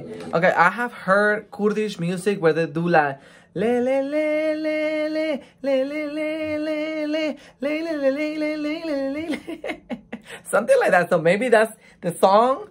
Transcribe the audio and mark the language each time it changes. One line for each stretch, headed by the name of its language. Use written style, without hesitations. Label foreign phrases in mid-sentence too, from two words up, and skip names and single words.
English: Okay, I have heard Kurdish music where they do like le, le, le, le, le, le, le, le, le, le, le, le, le, le, le, le, le. Something like that. So maybe that's the song.